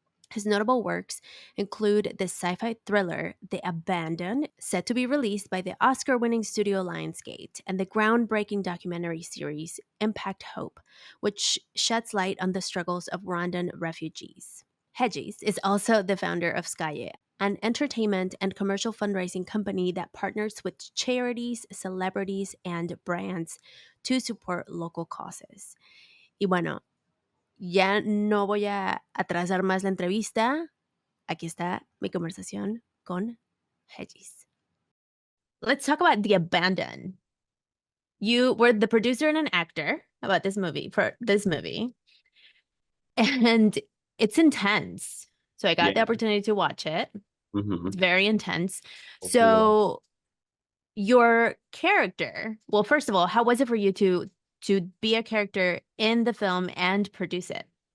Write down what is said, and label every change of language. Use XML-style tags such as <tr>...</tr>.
<en>His notable works include the sci-fi thriller The Abandoned, set to be released by the Oscar-winning studio Lionsgate, and the groundbreaking documentary series Impact Hope, which sheds light on the struggles of Rwandan refugees. Regis is also the founder of Skaye, an entertainment and commercial fundraising company that partners with charities, celebrities, and brands to support local causes.</en> <es>Y bueno, ya no voy a atrasar más la entrevista. Aquí está mi conversación con Regis.</es> <en>Let's talk about The Abandoned. You were the producer and an actor about this movie, for this movie. And it's intense. So I got the Yeah. opportunity to watch it. Mhm. It's very intense. Hopefully well. So your character, well, first of all, how was it for you to be a character in the film and produce it?</en>